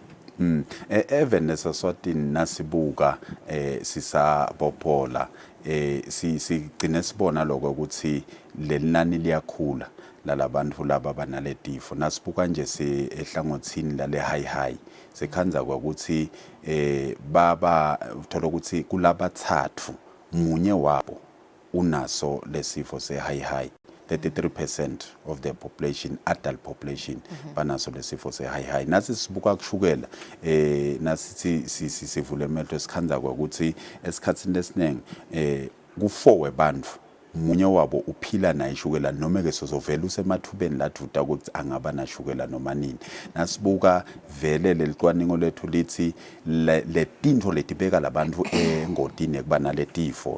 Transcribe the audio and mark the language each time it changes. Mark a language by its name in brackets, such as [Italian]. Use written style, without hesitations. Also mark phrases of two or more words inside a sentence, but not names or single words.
[Swati] Even nesaswatini nasibuka sisabophola sigcine sibona lokho ukuthi lenani liyakhula lalabantu laba banaletifo nasibuka nje ehlangothini lale high sekhanza ukuthi baba uthola ukuthi kulabathathu munye wabo unaso lesifo se-high [English] 33% of the population, adult population, [Swati] banaso lesifo se-high. Nasi sibuka kushukela, nasi sivule emetho sikhanza ukuthi esikhatsini lesinenge ku4 webantu munye wabo uphila nayo ishukela noma ke sozovela usemathubeni lathuta ukuthi angaba nashukela noma nini nasibuka vele lelicwaningo lethu lithi letinto letibeka labantu engodini ekuba naletifo